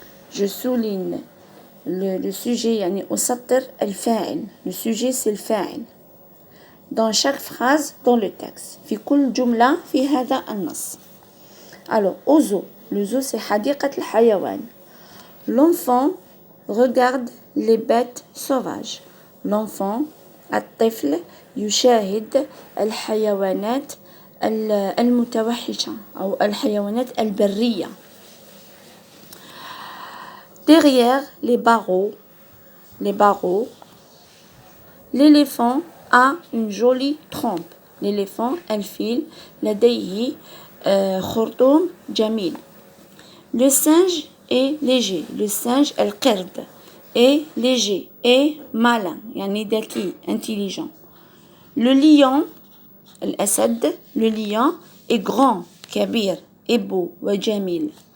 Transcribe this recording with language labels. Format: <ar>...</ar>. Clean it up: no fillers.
<fr>Je souligne le sujet,</fr> <ar>يعني أسطر الفاعل.</ar> <fr>Le sujet, c'est le فاعل. Dans chaque phrase dans le texte.</fr> <ar>في كل جملة في هذا النص.</ar> <fr>Alors, au zoo. Le zoo, c'est</fr> <ar>حديقة الحيوان.</ar> <fr>L'enfant regarde les bêtes sauvages.</fr> <ar>L'enfant, الطفل, يشاهد الحيوانات المتوحشة أو الحيوانات البرية.</ar> <fr>Derrière les barreaux, l'éléphant a une jolie trompe.</fr> <ar>L'éléphant, الفيل, لديه خرطوم جميل.</ar> <fr>Le singe est léger. Le singe, القرد, est léger, est malin,</fr> <ar>يعني ذكي,</ar> <fr>intelligent. Le lion, الأسد, le lion est grand, كبير, est beau, وجميل.</fr>